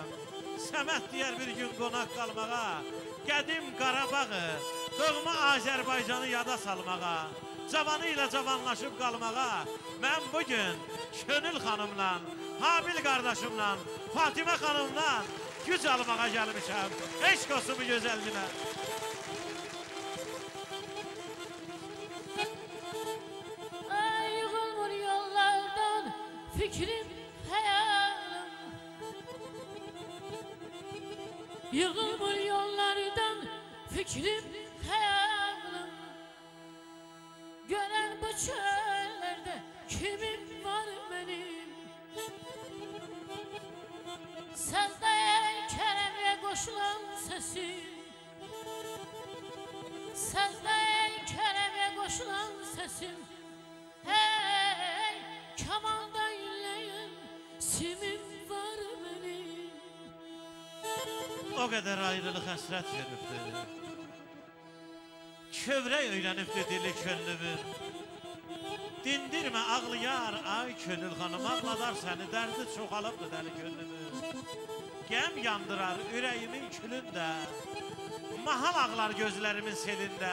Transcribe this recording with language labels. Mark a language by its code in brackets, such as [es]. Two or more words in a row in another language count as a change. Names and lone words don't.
[az] Səməd deyər bir gün qonaq qalmağa, qədim Qarabağı, doğma Azərbaycanı yada salmağa, cavanı ilə cavanlaşıb qalmağa, mən bugün Könül xanımla, Habil qardaşımla, Fatimə xanımla güc almağa gəlmişəm. Eşq olsun bu gözəl günə. Ay yığılmır yollardan fikrim, hayalim. Yığılmır yollardan fikrim, hayalım. [tr] Gören bu çöllerde kimim var benim? Sevdaya keremle koşulan sesim, sevdaya keremle koşulan sesim. Hey, kamanda inleyen simim var benim. O kadar ayrılık hasret veripti. [az] Kövrək öyrənibdi dili könlümün. Dindirmə ağlayar ay könül xanım, ağladar səni, dərdi çoxalıbdı dəli könlümün. Gəm yandırar ürəyimin külündə, mahal ağlar gözlərimin selində.